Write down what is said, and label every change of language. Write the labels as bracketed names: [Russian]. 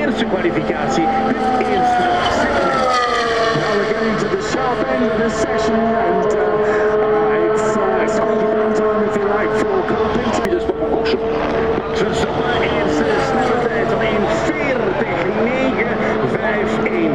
[Dutch] eerste kwalificatie, het eerste segment. [English] Now we're getting to the sharp end of this session, and it's squeaky bum time, if you like, for Carpenter. [Dutch] Max Verstappen, eerste snelle tijd van 1:40.9, 5:1, 1:40.5.